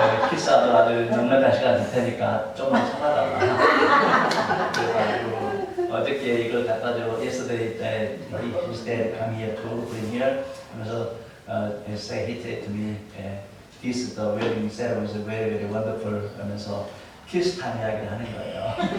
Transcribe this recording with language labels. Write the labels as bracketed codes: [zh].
[ko] 키스하더라도 넉넉한 시간 될 테니까 좀만 참아달라. 그래가지고 어저께 이걸 갖다 줘. [en] Yesterday his dad come here to bring here. [ko] 그래서 [en] say he said to me, this the wedding ceremony is very very wonderful. [ko] 하면서 키스 타임 이야기를 하는 거예요.